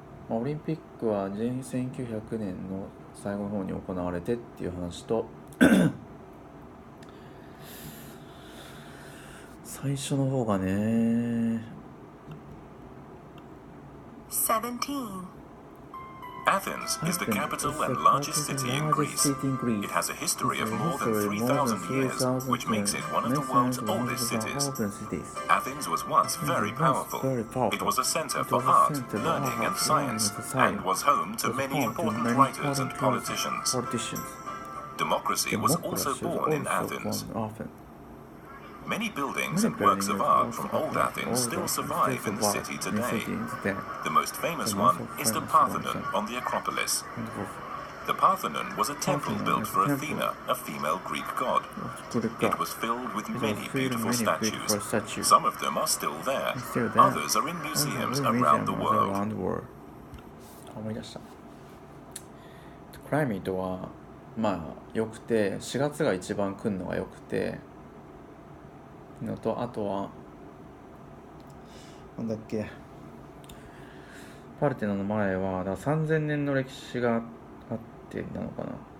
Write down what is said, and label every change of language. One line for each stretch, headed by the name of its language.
Japanese: オリンピックは1900年の最後の方に行われてっていう話と最初の方がね。
English: 17. Athens is the capital and largest city in Greece. It has a history of more than 3,000 years, which makes it one of the world's oldest cities. Athens was once very powerful. It was a center for art, learning, and science, and was home to many important writers and politicians. Democracy was also born in Athens. Many buildings and works of art from old Athens still survive in the city today. The most famous one is the Parthenon on the Acropolis. The Parthenon was a temple built for Athena, a female Greek god. It was filled with many beautiful statues. Some of them are still there. Others are in museums around the world.
Japanese: 思い出した。クライメートはまあ良くて、4月が一番来るのが良くてのと、あとはなんだっけ、パルテノの前はだから3000年の歴史があってなのかな。